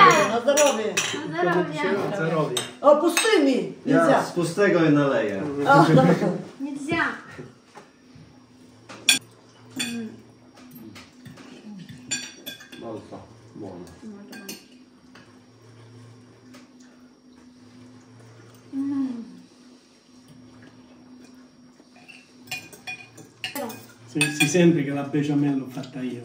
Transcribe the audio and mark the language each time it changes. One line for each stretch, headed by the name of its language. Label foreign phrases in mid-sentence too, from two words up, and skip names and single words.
Polish: Na zdrowie. Zdrowie. O, pustymi. Ja z pustego je naleję. O, dobra.
Russian: Нельзя.
Italian: Molto buono. Si sente che la bechamel l'ho fatta io,